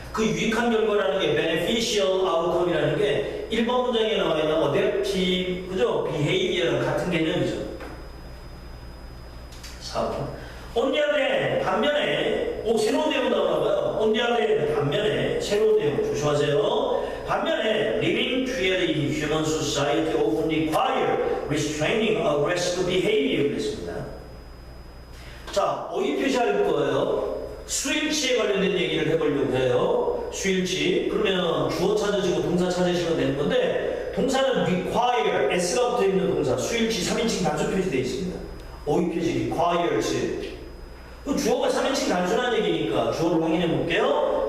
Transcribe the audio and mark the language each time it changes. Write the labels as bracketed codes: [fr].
[ko] 그 유익한 결과라는 게 beneficial outcome이라는 게 1번 문장에 나와 있는 adaptive, 그죠? behavior랑 같은 개념이죠. 4번. [en] On the other hand, [ko] 반면에, 새로운 내용 나오나봐요. [en] On the other hand, [ko] 반면에, 새로운 내용 조심하세요. 반면에, [en] living together in human society often require restraining aggressive behavior. [ko] 그랬습니다. 자, 어휘 표시할 거예요. 수일치에 관련된 얘기를 해보려고 해요. 수일치. 그러면 주어 찾으시고 동사 찾으시면 되는 건데, 동사는 require, s가 붙어 있는 동사, 수일치 3인칭 단수 표시되어 있습니다. 어휘 표시 requires. 그 주어가 3인칭 단순한 얘기니까 주어를 확인해 볼게요.